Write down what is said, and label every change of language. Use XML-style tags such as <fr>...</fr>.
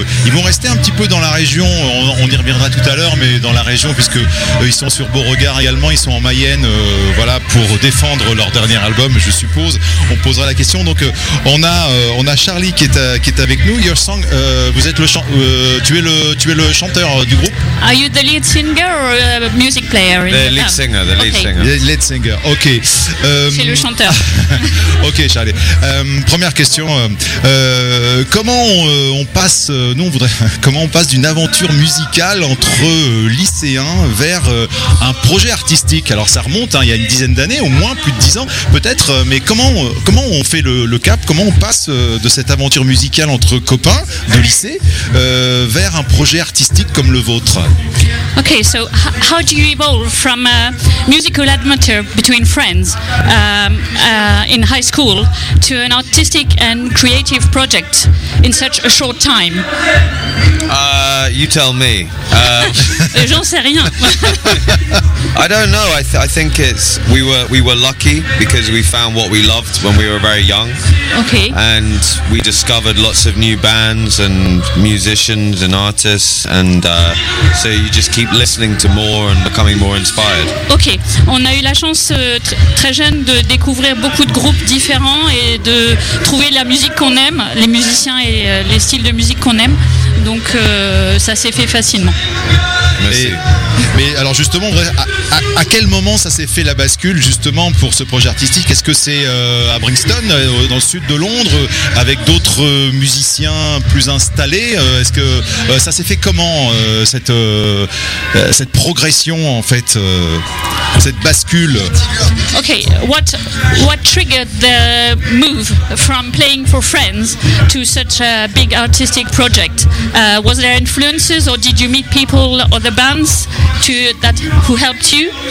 <fr>Ils vont rester un petit peu dans la région, on y reviendra tout à l'heure, mais dans la région, puisque ils sont sur Beauregard également, ils sont en Mayenne. voilà, pour défendre leur dernier album, je suppose. On posera la question. Donc on a Charlie qui est avec nous. Your Song, vous êtes tu es le chanteur du groupe.</fr> <en>Are you the lead singer or music player? The lead singer. Ok.</en> <fr>C'est le chanteur. Ok, Charlie. Première question. Comment on passe, nous on voudrait, comment on passe d'une aventure musicale entre lycéens vers un projet artistique? Alors ça remonte, hein, il y a une dizaine d'années, au moins plus de 10 ans peut-être, mais comment on fait le cap, comment on passe de cette aventure musicale entre copains de lycée vers un projet artistique comme le vôtre?</fr> <en>Ok, so how do you evolve from a musical amateur between friends in high school to an artistic and creative project in such a short time? You tell me.</en> <fr>J'en sais rien.</fr> <en>I don't know. I think it's we were lucky because we found what we loved when we were very young. Okay. And we discovered lots of new bands and musicians and artists, and so you just keep listening to more and becoming more inspired. Okay.</en> <fr>On a eu la chance très jeune de découvrir beaucoup de groupes différents et de trouver la musique qu'on aime, les musiciens et les styles de musique qu'on aime. Donc ça s'est fait facilement. Merci. Mais alors justement, à quel moment ça s'est fait la bascule justement pour ce projet artistique? Est-ce que c'est à Brixton, dans le sud de Londres, avec d'autres musiciens plus installés? Est-ce que ça s'est fait comment, cette progression en fait, cette bascule?</fr> <en>Ok, what triggered the move from playing for friends to such a big artistic project? Was there influences or did you meet people or the bands who helped you?</en>